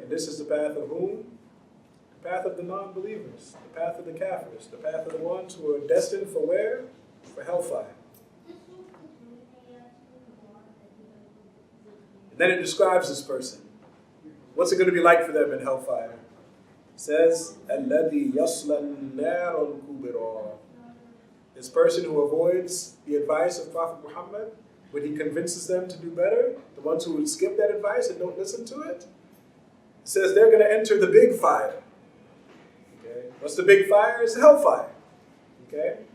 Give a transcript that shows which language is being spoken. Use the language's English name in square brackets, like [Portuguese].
[English] And this is the path of whom? The path of the non-believers, the path of the kafirs, the path of the ones who are destined for where? For hellfire. And then it describes this person. What's it going to be like for them in hellfire? It says, [Arabic] الَّذِي يَصْلَى النَّارَ الْكُبْرَى. [English] This person who avoids the advice of Prophet Muhammad, when he convinces them to do better, the ones who would skip that advice and don't listen to it, says they're going to enter the big fire. Okay? What's the big fire? It's hellfire. Okay?